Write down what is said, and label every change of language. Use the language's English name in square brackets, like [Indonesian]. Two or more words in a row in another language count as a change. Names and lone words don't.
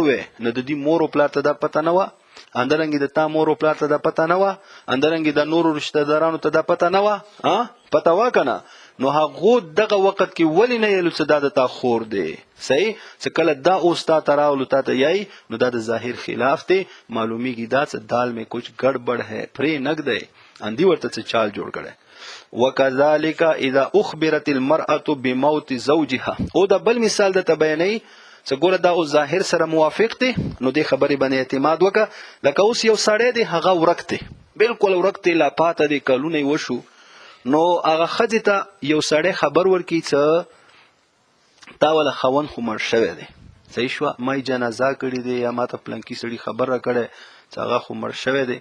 [Pashto] وی نو د دې مور و پلار ته دا پته نه وه، اندرنګې د تا مور و پلار ته دا پته نه وه، اندرنګې د نورو رشته دارانو ته دا پته نه وه، پته وه که نه، نو هغو دغه وخت کې ولې نه یلو چې دا د تا خور دی، صحیح، چې کله دا اوس تا ته راولو تا ته یای نو دا د ظاهر خلاف دی، معلومیږي دا څه [Urdu] دال میں کچھ گڑبڑ ہے، [Pashto] پرې نګ دی، اندی ورته څه چال جوړ کړی. [Arabic] وکذالک اذا اخبرت المرأة بموت زوجها، [Pashto] او دا بل مثال د تبینی چې ګوره دا اوس ظاهر سره موافق دی نو دې خبرې باندې اعتماد وکړه. لکه اوس یو سړی دی هغه ورک دی، بالکل ورک دی، لا پاته دی، کلونه یې وشو، نو هغه ښځې ته یو سړی خبر ورکړي چې تا والا خاوند خو مړ شوی دی، صحیح شوه، ما یې جنازه کړې دی یا ما ته پلنکي سړي خبر راکړی چې هغه خو مړ شوی دی.